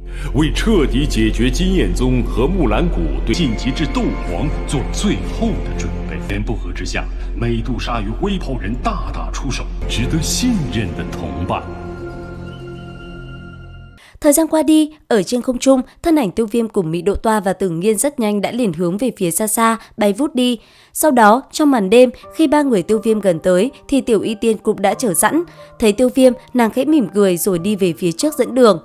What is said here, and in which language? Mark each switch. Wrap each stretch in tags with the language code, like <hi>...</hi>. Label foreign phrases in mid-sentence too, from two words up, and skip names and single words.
<zh>为彻底解决金彦宗和木兰谷对晋级至斗皇做最后的准备。一言不合之下，美杜莎与灰袍人大打出手，值得信任的同伴。</zh> <vi>Thời gian qua đi, ở trên không trung, thân ảnh Tiêu Viêm cùng Mỹ Độ Toa và Tử Nghiên rất nhanh đã liền hướng về phía xa xa, bay vút đi. Sau đó, trong màn đêm, khi ba người Tiêu Viêm gần tới, thì Tiểu Y Tiên cũng đã chờ sẵn. Thấy Tiêu Viêm, nàng khẽ mỉm cười rồi đi về phía trước dẫn đường.</vi>